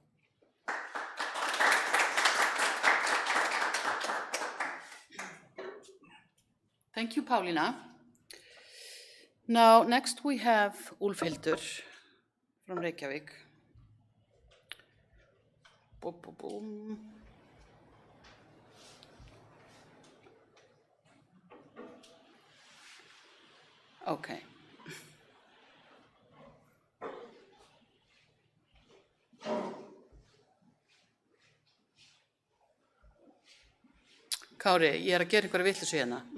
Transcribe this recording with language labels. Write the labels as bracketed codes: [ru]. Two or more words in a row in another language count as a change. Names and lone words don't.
[en] Thank you, Paulína. Now, next we have Úlfhildur from Reykjavík. Boom, boom, boom. Okay. [is] Kári, ég að gera einhverja vitleysu hérna.